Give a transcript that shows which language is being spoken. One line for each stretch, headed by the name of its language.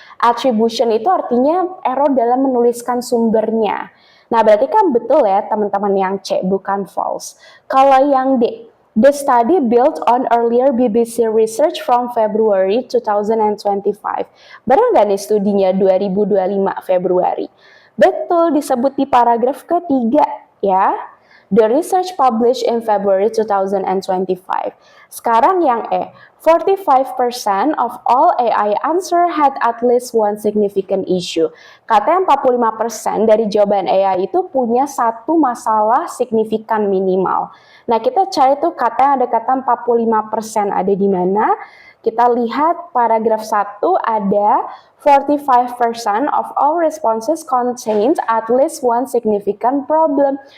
Indonesian: Attribution itu artinya error dalam menuliskan sumbernya. Nah, berarti kan betul ya teman-teman yang C, bukan false. Kalau yang D,
English: the study built on earlier BBC research from February 2025.
Indonesian: Benar nggak nih studinya 2025 Februari? Betul, disebut di paragraf ketiga ya.
English: The research published in February 2025.
Indonesian: Sekarang yang E,
English: 45% of all AI answer had at least one significant issue.
Indonesian: Katanya 45% dari jawaban AI itu punya satu masalah signifikan minimal. Nah, kita cari tuh katanya ada kata 45% ada di mana? Kita lihat paragraf 1 ada
English: 45% of all responses contains at least one significant problem.